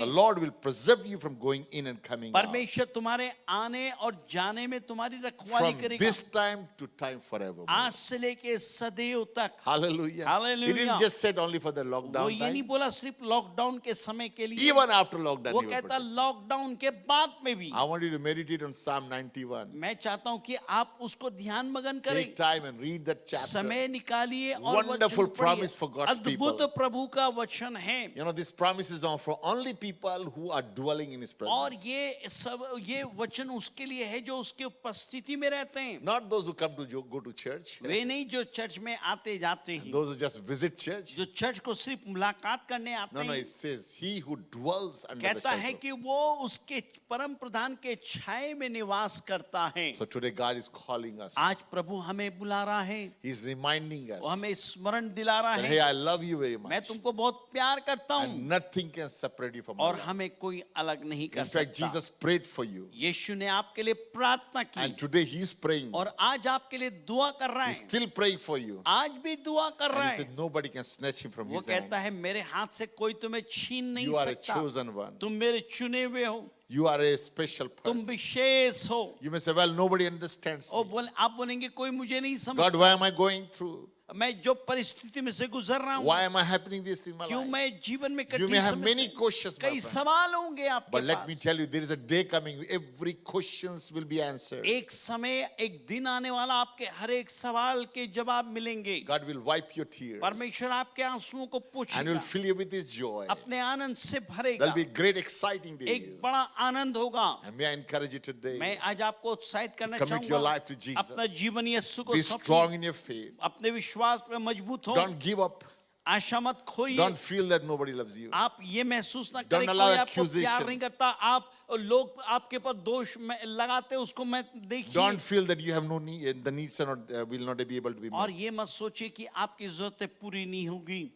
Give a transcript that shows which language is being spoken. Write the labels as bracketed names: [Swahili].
[English] the Lord will preserve you from going in and coming out. [Hindi] परमेश्वर तुम्हारे आने और जाने में तुम्हारी रखवाली [English] From [Hindi] करेगा, [English] this time to time forever. [Hindi] आज से लेके सदैव तक। [English] Hallelujah. Hallelujah. He didn't just said only for the [Hindi] वो [English] lockdown [Hindi] ये नहीं [English] time. [Hindi] बोला सिर्फ लॉकडाउन के समय के लिए, [English] Even after lockdown. [Hindi] वो [English] he will [Hindi] कहता [English] protect. [Hindi] लॉकडाउन के बाद में भी। [English] I want you to meditate on Psalm 91. [Hindi] मैं चाहता हूँ कि आप उसको ध्यान मगन करें, [English] Take time and read that chapter. [Hindi] समय निकालिए और [English] Wonderful [Hindi] वचन [English] promise [Hindi] पढ़िए। [English] for God's [Hindi] अद्भुत [English] people. [Hindi] प्रभु का वचन है, [English] You know, this promise is on for only people who are dwelling in His [Hindi] और [English] presence. [Hindi] ये वचन उसके लिए है जो उसके उपस्थिति में रहते हैं। [English] Not those who come to go to church. [Hindi] वे नहीं जो चर्च में आते जाते हैं, [English] Those who just visit church. [Hindi] जो चर्च को सिर्फ मुलाकात करने आते [English] No, no, [Hindi] हैं। [English] it says, He who dwells under the [Hindi] कहता है [English] shelter. [Hindi] कि वो उसके परम प्रधान के छाये में निवास करता है। [English] So today God is calling us. [Hindi] आज प्रभु हमें बुला रहा है, [English] He's reminding us [Hindi] वो हमें स्मरण दिला रहा [English] that, [Hindi] है, [English] hey, I love you very [Hindi] मैं [English] much. [Hindi] तुमको बहुत प्यार करता हूँ [English] And nothing can separate you from my [Hindi] और [English] love. [Hindi] हमें कोई अलग नहीं कर [English] In fact, [Hindi] सकता। [English] Jesus prayed for you. [Hindi] यीशु ने आपके लिए प्रार्थना [English] And [Hindi] की [English] today He's praying. [Hindi] और आज आपके लिए दुआ कर रहा [English] He's [Hindi] है, [English] still praying for you. [Hindi] आज भी दुआ कर [English] And [Hindi] रहा [English] He [Hindi] है। [English] said, nobody can snatch Him from [Hindi] वो [English] His hand. [Hindi] कहता है मेरे हाथ से कोई तुम्हें छीन नहीं [English] You are a [Hindi] सकता, [English] chosen one. [Hindi] तुम मेरे चुने हुए हो, [English] You are a special [Hindi] तुम [English] person. [Hindi] विशेष हो। [English] You may say, well, nobody understands [Hindi] और [English] me. [Hindi] आप बोलेंगे कोई मुझे नहीं [English] God, [Hindi] समझता, [English] why am I going through? [Hindi] मैं जो परिस्थिति में से गुजर रहा हूँ, [English] Why am I happening this in my [Hindi] क्यों [English] life? [Hindi] मैं जीवन में [English] You may [Hindi] कठिन [English] have [Hindi] समय [English] many [Hindi] से- [English] questions, my [Hindi] कई [English] friend. [Hindi] सवाल होंगे आपके [English] But let me [Hindi] pass. [English] tell you, there is a day coming. Every questions will be answered. [Hindi] एक समय एक दिन आने वाला आपके हर एक सवाल के जवाब मिलेंगे। [English] God will wipe your tears. [Hindi] परमेश्वर आपके आंसुओं को [English] And will [Hindi] पोंछेगा, [English] fill you with His joy. [Hindi] अपने आनंद से भरेगा, [English] There'll be great exciting days. [Hindi] एक बड़ा आनंद होगा। [English] And may I encourage you today, [Hindi] मैं आज आपको उत्साहित करना [English] commit your [Hindi] चाहूंगा, [English] life to Jesus. [Hindi] अपना जीवन यीशु को [English] be [Hindi] सौंपिए, [English] strong in your faith. [Hindi] अपने विश्वास पे मजबूत हो, [English] Don't give up. [Hindi] आशा मत खोइए। [English] Don't feel that nobody loves you. [Hindi] आप ये महसूस ना [English] Don't [Hindi] करें [English] allow [Hindi] कोई आपको [English] accusation. [Hindi] प्यार नहीं करता, आप लोग आपके पर दोष लगाते उसको मैं देखिए। [English] Don't feel that you have no need, the needs are not, will not be able to be [Hindi] और [English] met. [Hindi] ये मत सोचिए कि आपकी जरूरतें पूरी नहीं होगी।